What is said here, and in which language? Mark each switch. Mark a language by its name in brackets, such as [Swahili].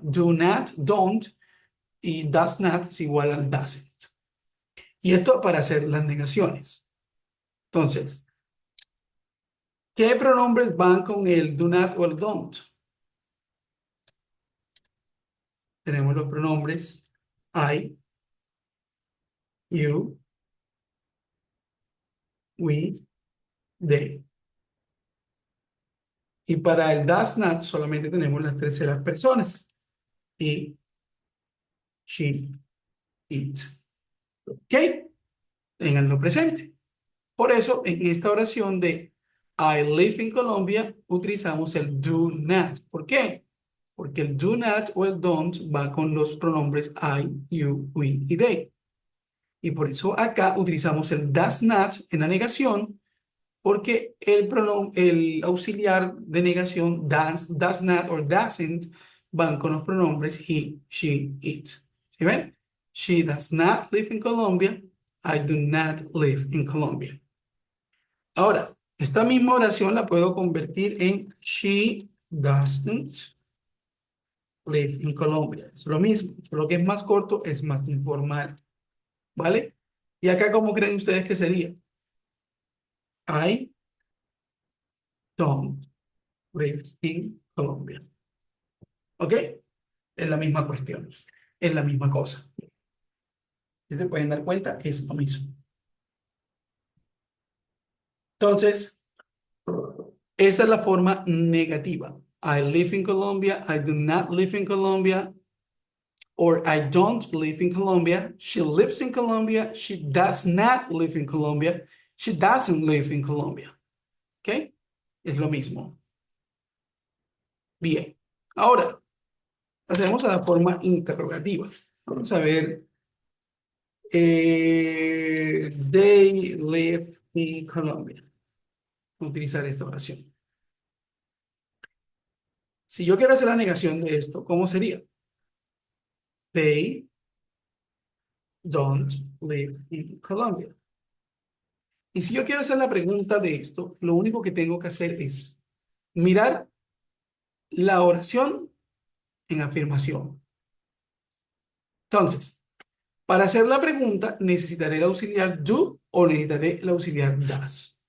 [Spanish] Do not, don't, y does not es igual al doesn't. Y esto para hacer las negaciones. Entonces, ¿qué pronombres van con el do not o el don't? Tenemos los pronombres I, you, we, they. Y para el does not solamente tenemos las terceras personas. He, she, it. ¿Ok? Ténganlo presente. Por eso, en esta oración de [English] I live in Colombia, [Spanish] utilizamos el do not. ¿Por qué? Porque el do not o el don't va con los pronombres I, you, we y they. Y por eso acá utilizamos el does not en la negación, porque el auxiliar de negación does not or doesn't van con los pronombres he, she, it. ¿Sí ven? [English] She does not live in Colombia. I do not live in Colombia. [Spanish] Ahora, esta misma oración la puedo convertir en [English] she doesn't live in Colombia. [Spanish] Es lo mismo, solo que es más corto, es más informal. ¿Vale? Y acá, ¿cómo creen ustedes que sería? [English] I don't live in Colombia. [Spanish] ¿Ok? Es la misma cuestión. Es la misma cosa. Si se pueden dar cuenta, es lo mismo. Entonces, esta es la forma negativa. [English] I live in Colombia. I do not live in Colombia. Or I don't live in Colombia. She lives in Colombia. She does not live in Colombia. She doesn't live in Colombia. [Spanish] ¿Ok? Es lo mismo. Bien. Ahora, pasemos a la forma interrogativa. Vamos a ver. [English] They live in Colombia. [Spanish] Utilizar esta oración. Si yo quiero hacer la negación de esto, ¿cómo sería? [English] They don't live in Colombia. [Spanish] Y si yo quiero hacer la pregunta de esto, lo único que tengo que hacer es mirar la oración en afirmación. Entonces, para hacer la pregunta, necesitaré el auxiliar do o necesitaré el auxiliar does.